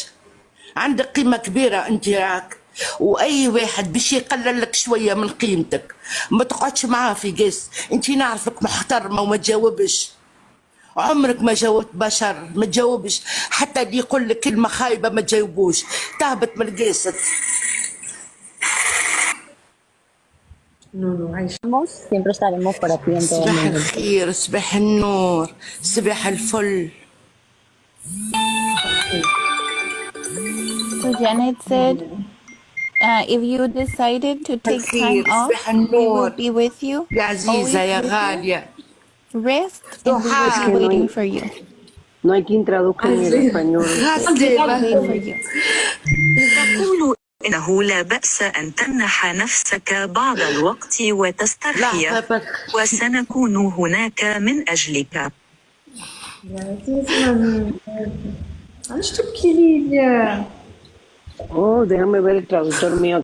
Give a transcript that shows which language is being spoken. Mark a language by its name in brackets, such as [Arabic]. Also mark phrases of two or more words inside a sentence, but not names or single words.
[Arabic] عندك قيمه كبيره انت راك، واي واحد باش يقلل لك شويه من قيمتك ما تقعدش معاه في قيس. انت نعرفك محترمه وما تجاوبش، عمرك ما جاوبت بشر، ما تجاوبش حتى اللي يقول لك كلمه خايبه ما تجاوبوش، تهبط من القيست. [Spanish] Siempre estaremos para ti en todo [Arabic] صباح [Spanish] momento. [Arabic] الخير، صباح النور، صباح الفل. [English] So Janet said, if you decided to take time [Arabic] الخير، [English] off, [Arabic] صباح [English] we will [Arabic] النور [English] be with you, [Arabic] يا عزيزة [English] always [Arabic] يا [English] with you. [Arabic] غالية. [English] Rest, and we will [Arabic] ضحى [English] be waiting for you. [Spanish] No hay quien traduzca en el español. [English] Wait for you. [Arabic] تقول إنه لا بأس أن تمنح نفسك بعض الوقت وتسترخي، لحظة بك. وسنكون هناك من أجلك. [Spanish] Oh, déjame ver el traductor mío.